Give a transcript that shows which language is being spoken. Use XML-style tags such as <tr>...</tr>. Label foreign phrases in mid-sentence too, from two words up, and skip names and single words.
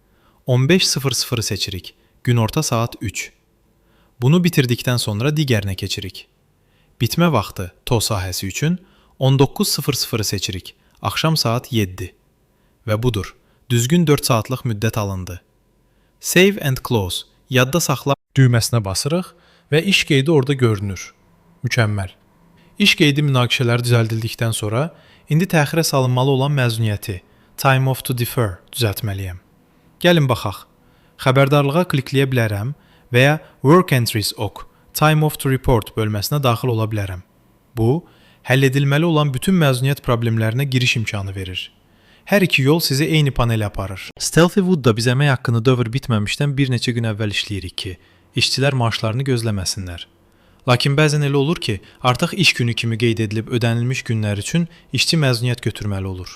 <az>15:00 seçirik, günorta saat 3. Bunu bitirdikdən sonra digərinə keçirik. Bitmə vaxtı to sahəsi üçün 19:00 seçirik. Axşam saat 7. Və budur. Düzgün 4 saatlıq müddət alındı.</az> <en>Save and close,</en> <az>yadda saxla düyməsinə basırıq və iş qeydi orada görünür. Mükəmməl. İş qeydi münaqişələri düzəldildikdən sonra indi təxirə salınmalı olan məzuniyyəti</az> <en>time off to defer</en> <az>düzəltməliyəm. Gəlin baxaq. Xəbərdarlığa klikləyə bilərəm və ya</az> <en>work entries ok time off to report</en> <az>bölməsinə daxil ola bilərəm. Bu, həll edilməli olan bütün məzuniyyət problemlərinə giriş imkanı verir. Hər iki yol sizi eyni panelə aparır. Stealthywoodda biz əmək haqqını dövr bitməmişdən bir neçə gün əvvəl işləyirik ki, işçilər maaşlarını gözləməsinlər. Lakin bəzən elə olur ki, artıq iş günü kimi qeyd edilib ödənilmiş günlər üçün işçi məzuniyyət götürməli olur.</az>